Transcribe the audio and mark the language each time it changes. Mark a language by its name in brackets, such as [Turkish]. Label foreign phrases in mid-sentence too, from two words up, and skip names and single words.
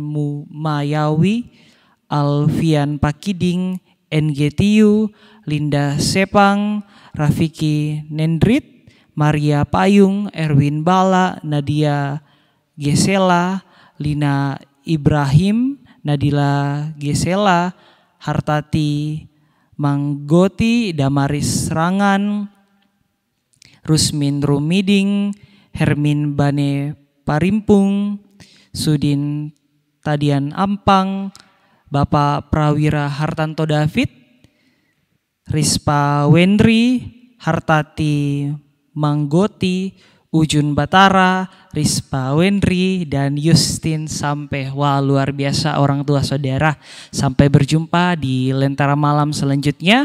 [Indonesian] Mayawi, Alfian Pakiding, NGTU, Linda Sepang, Rafiki Nendrit, Maria Payung, Erwin Bala, Nadia Gesela, Lina Ibrahim, Nadila Gesela, Hartati Manggoti, Damaris Rangan, Rusmin Rumiding, Hermin Bane Parimpung, Sudin Tadian Ampang, Bapak Prawira Hartanto David, Rispa Wendri, Hartati Manggoti, Ujun Batara, Rispa Wendri, dan Justin sampai. Wah, luar biasa orang tua saudara. Sampai berjumpa di Lentera Malam selanjutnya.